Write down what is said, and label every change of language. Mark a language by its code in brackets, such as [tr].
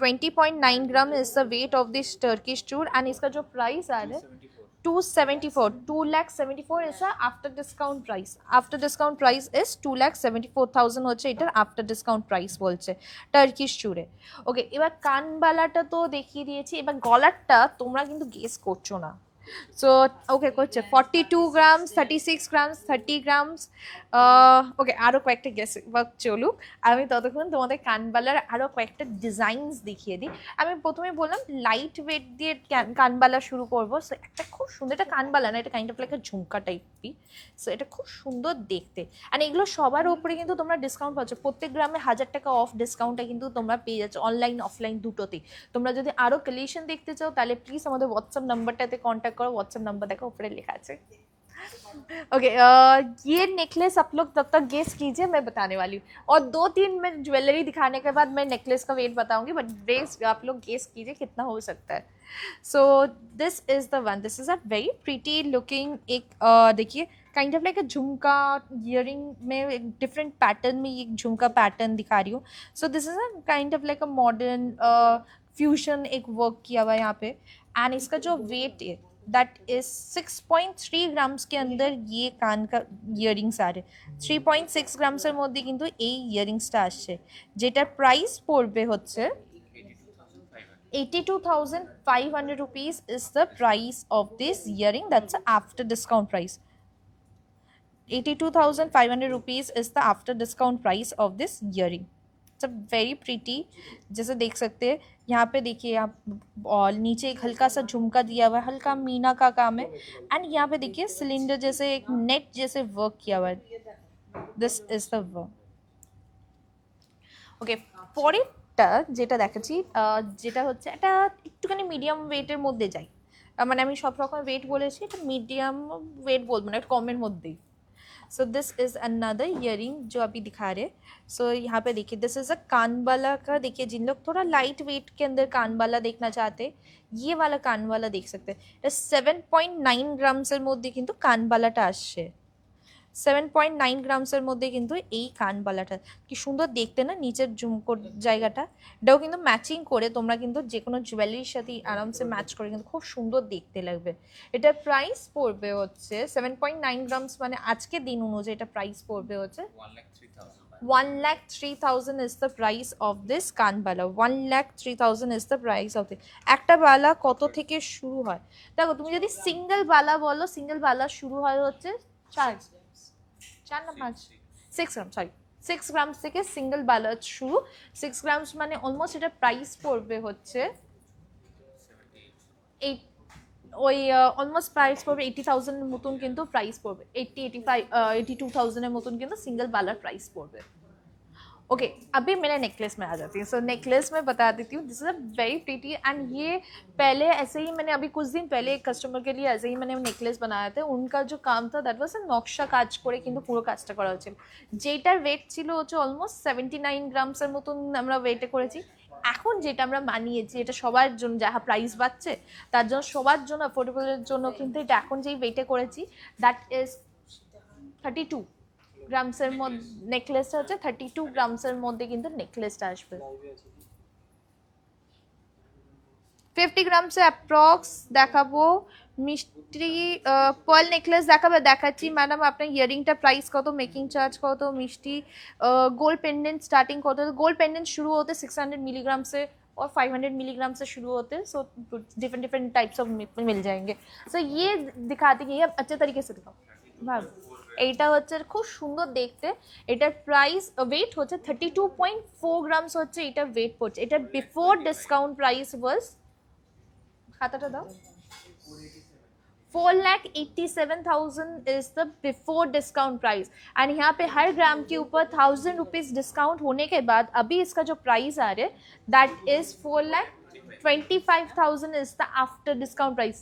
[en] 20.9 gram is the weight of this Turkish chud and [hi] इसका जो price आ रहा है [en] 274 2,74,000 is the after discount price। after discount price is 2,74,000 [bn] হচ্ছে এটার after discount price বলছে Turkish চুড়ে। ওকে এবার কানবালাটা তো দেখিয়ে দিয়েছি, এবার গলারটা তোমরা কিন্তু গেস করছো না। সো ওকে করছে 42 গ্রামস 36 গ্রামস 30 গ্রামস। ওকে আরও কয়েকটা গেস ওয়ার্ক চলুক, আমি ততক্ষণ তোমাদের কানবালার আরও কয়েকটা ডিজাইনস দেখিয়ে দিই। আমি প্রথমে বললাম লাইট ওয়েট দিয়ে কানবালা শুরু করবো। সো একটা খুব সুন্দর, এটা কানবালা না এটা kind of like jhumka টাইপই। So এটা খুব সুন্দর দেখতে অ্যান্ড এগুলো সবার ওপরে কিন্তু তোমরা ডিসকাউন্ট পাচ্ছ, প্রত্যেক গ্রামে 1000 টাকা অফ ডিসকাউন্টটা কিন্তু তোমরা পেয়ে যাচ্ছ অনলাইন অফলাইন দুটোতেই। তোমরা যদি আরও কালেকশন দেখতে চাও তাহলে প্লিজ আমাদের হোয়াটসঅ্যাপ নাম্বারটাতে কন্ট্যাক্ট करो, [hi] व्हाट्सएप नंबर देखो ऊपर लिखा है। ओके ये नेकलेस आप लोग तब तक गेस कीजिए मैं बताने वाली हूँ और 2-3 में ज्वेलरी दिखाने के बाद मैं नेकलेस का वेट बताऊंगी, बट वेट आप लोग गेस कीजिए कितना हो सकता है। [en] so this is the one, this is a very pretty looking [hi] एक देखिए काइंड ऑफ लाइक अ झुमका इयरिंग में एक डिफरेंट पैटर्न में एक झुमका पैटर्न दिखा रही हूँ। [en] so this is a kind of like a modern fusion [hi] एक वर्क किया हुआ है यहाँ पे एंड इसका जो वेट है दैट इज 6.3 গ্রামস के अंदर ये कान का ইয়ারিংস आ रहे [bn] 3.6 গ্রামসের মধ্যে কিন্তু এই ইয়ারিংসটা আসছে যেটার প্রাইস পড়বে হচ্ছে [en] 82,500 rupees is the price of this earring, that's after discount price। 82,500 rupees is the after discount price of this earring। It's a very pretty, [hi] जैसे देख सकते हैं यहाँ पे देखिए आप और नीचे एक हल्का सा झुमका दिया हुआ है, हल्का मीना का काम है एंड यहाँ पे देखिए सिलेंडर जैसे एक नेट जैसे वर्क किया हुआ है। [en] This is the work. [bn] ওকে পরেরটা যেটা দেখাচ্ছি যেটা হচ্ছে এটা একটুখানি মিডিয়াম ওয়েটের মধ্যে যাই, মানে আমি সব রকম ওয়েট বলেছি, এটা মিডিয়াম ওয়েট বলবো না, এটা কমের মধ্যেই। [en] so this is another earring [hi] जो अभी दिखा रहे। सो यहाँ पे देखिए दिस इज़ अ कानबाला का, देखिए जिन लोग थोड़ा लाइट वेट के अंदर कानबाला देखना चाहते ये वाला कानबाला देख सकते हैं। [bn] 7.9 গ্রামসের মধ্যে কিন্তু কানবালাটা আসছে, 7.9 গ্রামসের মধ্যে কিন্তু এই কানবালাটা কি সুন্দর দেখতে না, নিচের ঝুমকোর জায়গাটা এটাও কিন্তু ম্যাচিং করে তোমরা কিন্তু যে কোনো জুয়েলারির সাথে আরামসে ম্যাচ করে কিন্তু খুব সুন্দর দেখতে লাগবে। এটার প্রাইস পড়বে হচ্ছে 7.9 গ্রামস, মানে আজকে দিন অনুযায়ী এটা প্রাইস পড়বে হচ্ছে [en] 1,03,000 is the price of this কানবালা, 1,03,000 is the price of it. [bn] একটা বালা কত থেকে শুরু হয় দেখো, তুমি যদি সিঙ্গেল বালা বলো, সিঙ্গেল বালা শুরু হয় হচ্ছে 4 না 5, 6 গ্রাম, সরি 6 গ্রাম থেকে সিঙ্গেল বালা শুরু। 6 গ্রামস মানে অলমোস্ট এটা প্রাইস পড়বে হচ্ছে ওই অলমোস্ট প্রাইস পড়বে 80,000 এর মতন, কিন্তু প্রাইস পড়বে 85 82,000 এর মতন কিন্তু সিঙ্গেল বালার প্রাইস पड़বে। [hi] ओके अभी मेरा नेकलेस में आ जाती है। सो नेकलेस में बता देती हूँ, [en] this is a very pretty [hi] and ये पहले ऐसे ही मैंने अभी कुछ दिन पहले एक कस्टमर के लिए ऐसे ही मैंने नेकलेस बनाया था। उनका जो काम था दैट वाज नक्शा [bn] কাজ করে কিন্তু পুরো কাজটা করা হয়েছিল, যেটার ওয়েট ছিল হচ্ছে অলমোস্ট 79 গ্রামসের মতন আমরা ওয়েটে করেছি। এখন যেটা আমরা মানিয়েছি এটা সবার জন্য, যাহা প্রাইস বাড়ছে তার জন্য সবার জন্য অ্যাফোর্ডেবলের জন্য কিন্তু এটা এখন যেই ওয়েটে করেছি দ্যাট ইজ 32 গ্রামসের মধ্যে নেকলেসটা হচ্ছে 32 গ্রামসের মধ্যে কিন্তু নেকলেসটা আসবে। 50 গ্রামসে অ্যাপ্রক্স দেখাবো। মিষ্টি পার্ল নেকলেস দেখাচ্ছি ম্যাডাম। আপনার ইয়ারিংটা প্রাইস কত, মেকিং চার্জ কত, মিষ্টি গোল্ড পেন্ডেন্ট স্টার্টিং কত। [hi] गोल्ड पेंडेंट शुरू होते 600 मिलीग्राम से और 500 मिलीग्राम से शुरू होते हैं। So different different types of मिल जाएंगे। सो ये दिखाते कि ये अच्छे तरीके से दिखाओ ভাব। [bn] এইটা হচ্ছে খুব সুন্দর দেখতে। এটার প্রাইস ওয়েট হচ্ছে 32.4 গ্রামস হচ্ছে এটা ওয়েট পড়ছে। এটা বিফোর ডিসকাউন্ট প্রাইস ওয়াজ, খাতাটা দাও, [hi] 4,87,000 is the before discount price and यहाँ पे हर ग्राम के ऊपर 1,000 रुपीज डिस्काउंट होने के बाद अभी इसका जो प्राइस आ रहा है that is 4,25,000 is the after discount price.